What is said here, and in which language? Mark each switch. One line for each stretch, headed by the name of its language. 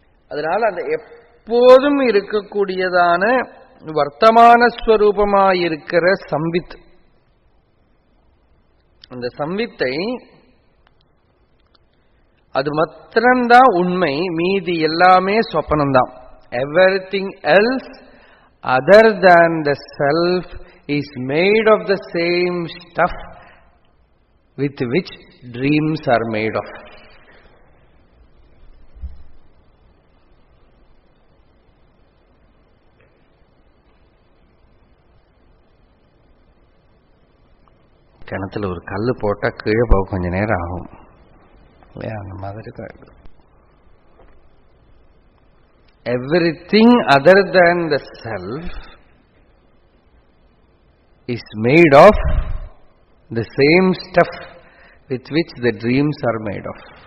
Tamil: அதனால அந்த எப்போதும் இருக்கக்கூடியதான வர்த்தமான ஸ்வரூபமாயிருக்கிற சம்வித், அந்த சம்வித்தை அது மாத்திரம்தான் உண்மை, மீதி எல்லாமே சொப்பனம்தான்.
English: Everything else other than the self is made of the same stuff with which dreams are made of.
Tamil: கிணத்துல ஒரு கல் போட்டா கீழே போக கொஞ்ச நேரம் ஆகும் இல்லையா? அந்த மாதிரி தான்.
English: Everything other than the self is made of the same stuff with which the dreams are made of.